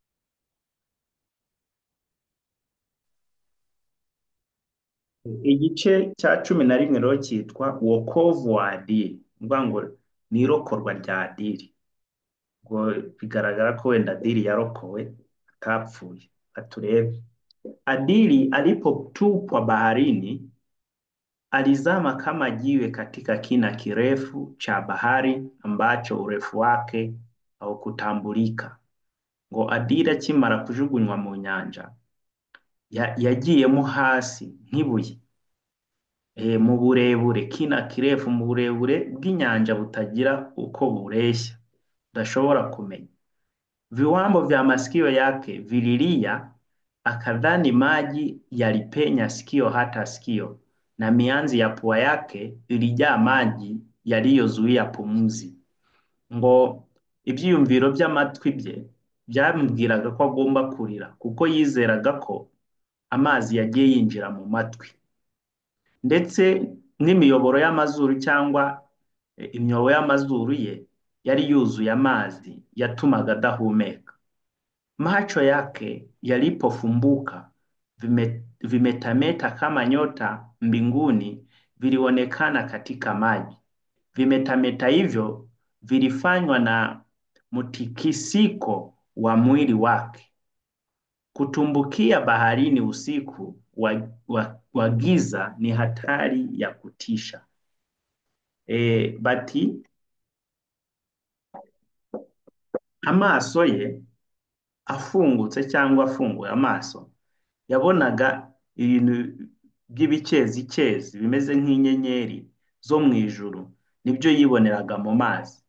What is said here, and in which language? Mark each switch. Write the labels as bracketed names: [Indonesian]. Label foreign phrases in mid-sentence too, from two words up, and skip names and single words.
[Kinyarwanda] Igice cya cumi na rimwe rero cyitwa [Swahili] wokovu wa Adiri, [Kinyarwanda] uvuga ngo ni irokorwa rya Adiri. Ngo bigaragara ko wenda Adiri yarokowe atapfuye. Turebe. [Swahili] Adiri alipotupwa baharini, alizama kama jiwe katika kina kirefu cha bahari ambacho urefu wake haukutambulika. [Kinyarwanda] Ngo Adiri akimara kujugunywa mu nyanja, yagiyemo hasi nk'ibuye. Mu burebure, [Swahili] kina kirefu, [Kinyarwanda] mu burebure bw'inyanja butagira uko bureshya, udashobora kumenya. [Swahili] Viwambo vya masikio yake vililia, akadhani maji yalipenya sikio hata sikio, na mianzi ya pua yake ilijaa maji yaliyozuia pumuzi. [Kinyarwanda] Ngo ibyiyumviro by'amatwi bye byamubwiraga ko agomba kurira, kuko yizeraga ko amazi yagiye yinjira mu matwi, ndetse n'imiyoboro y'amazuru cyangwa imyobo y'amazuru ye yari yuzuye amazi yatumaga adahumeka. [Swahili] Macho yake yalipofumbuka, vimetameta kama nyota mbinguni vilionekana katika maji. Vimetameta hivyo vilifanywa na mtikisiko wa mwili wake. Kutumbukia baharini usiku wa giza ni hatari ya kutisha. [Kinyarwanda] Bati amaso ye afungutse cyangwa afunguye amaso, yabonaga ibintu by'ibicezicezi bimeze nk'inyenyeri zo mu ijuru, nibyo yiboneraga mu mazi.